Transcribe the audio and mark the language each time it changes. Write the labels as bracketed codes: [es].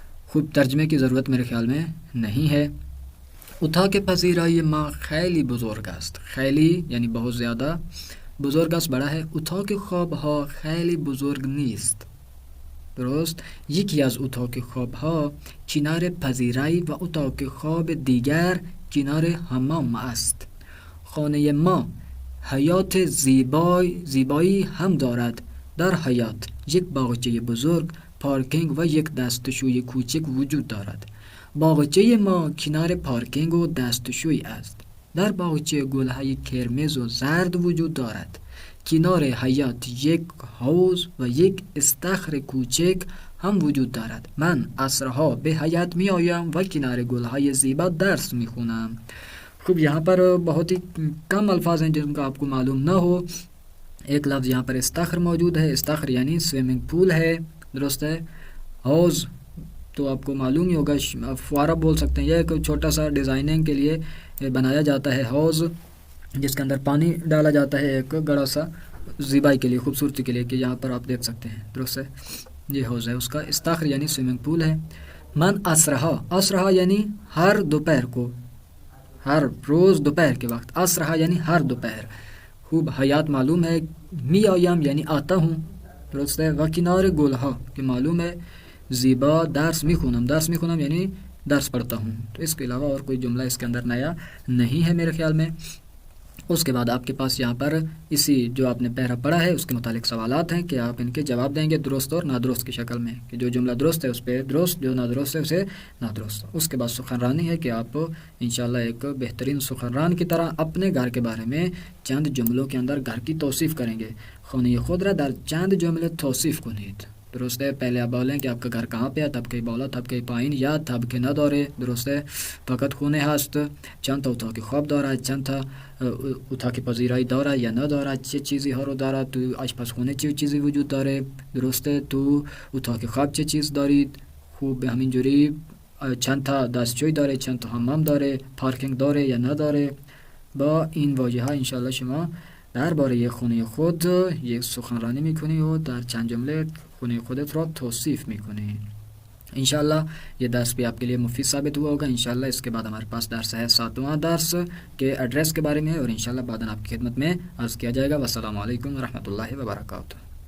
[ur] خوب، ترجمے کی ضرورت میرے خیال میں نہیں ہے۔ [fa] اتاق پذیرایی ما خیلی بزرگ است، خیلی یعنی بہت زیادہ، بزرگ است بڑا ہے، اتاق خواب ها خیلی بزرگ نیست، درست۔ یکی از اتاق خواب ها کنار پذیرایی و اتاق خواب دیگر کنار حمام است. خانه ما حیات زیبایی هم دارد. در حیات یک باغچه بزرگ، پارکینگ و یک دستشوی کوچک وجود دارد. باغچه ما کنار پارکینگ و دستشوی است. در باغچه گل‌های قرمز و زرد وجود دارد. کنار حیات یک حوض و یک استخر کوچک هم وجود دارد. من عصرها به حیات می آیم و کنار گل‌های زیبا درس می خونم. [ur] خوب، یہاں پر بہت ہی کم الفاظ ہیں جن کا آپ کو معلوم نہ ہو. ایک لفظ یہاں پر استخر موجود ہے. استخر یعنی سوئمنگ پول ہے، درست ہے. حوض تو آپ کو معلوم ہی ہوگا، فوارہ بول سکتے ہیں. یہ ایک چھوٹا سا ڈیزائننگ کے لیے بنایا جاتا ہے حوض، جس کے اندر پانی ڈالا جاتا ہے ایک گڑا سا، زیبائی کے لیے، خوبصورتی کے لیے، کہ یہاں پر آپ دیکھ سکتے ہیں، درست ہے. یہ حوض ہے اس کا. استخر یعنی سوئمنگ پول ہے. من عصرها یعنی ہر دوپہر کو، ہر روز دوپہر کے وقت. عصرها یعنی ہر دوپہر. خوب، حیات معلوم ہے. می آیم یعنی آتا ہوں، درست ہے. و کنار گلها کہ معلوم ہے. [fa] زیبا درس می خونم. [ur] درس می خونم یعنی درس پڑھتا ہوں. تو اس کے علاوہ اور کوئی جملہ اس کے اندر نیا نہیں ہے میرے خیال میں. اس کے بعد آپ کے پاس یہاں پر اسی جو آپ نے پیرا پڑھا ہے اس کے متعلق سوالات ہیں کہ آپ ان کے جواب دیں گے درست اور نادرست کی شکل میں، کہ جو جملہ درست ہے اس پہ درست، جو نادرست ہے اسے نادرست. اس کے بعد سخنرانی ہے کہ آپ انشاءاللہ ایک بہترین سخنران کی طرح اپنے گھر کے بارے میں چند جملوں کے اندر گھر کی توصیف کریں گے. [fa] خونی خود را در چند جمله توصیف کنید. [ur] درست ہے، پہلے آپ بولیں کہ آپ کا گھر کہاں پہ ہے، [fa] طبقه بالا، طبقه پایین یا طبقه نداره. [ur] درست ہے، [fa] فقط خونه هست، چند تا اتاق خواب دارد، چند تا اتاق پذیرایی دارد یا ندارد، چه چیزی ها رو دارد، تو آشپزخونه چه چیزی وجود داره. درسته، تو اتاق خواب چه چیز دارید. خوب به همین جوری چند تا دستشوی داره، چند تا حمام داره، پارکینگ داره یا نداره. با این واژه ها انشالله شما درباره خونه خود یک سخنرانی میکنی و در چند جمله خونه خودت را توصیف میکنی. [ur] انشاءاللہ یہ درس بھی آپ کے لیے مفید ثابت ہوا ہوگا. انشاءاللہ اس کے بعد ہمارے پاس درس ہے 7واں درس کے ایڈریس کے بارے میں، اور انشاءاللہ بعد آپ کی خدمت میں عرض کیا جائے گا. والسلام علیکم ورحمۃ اللہ وبرکاتہ.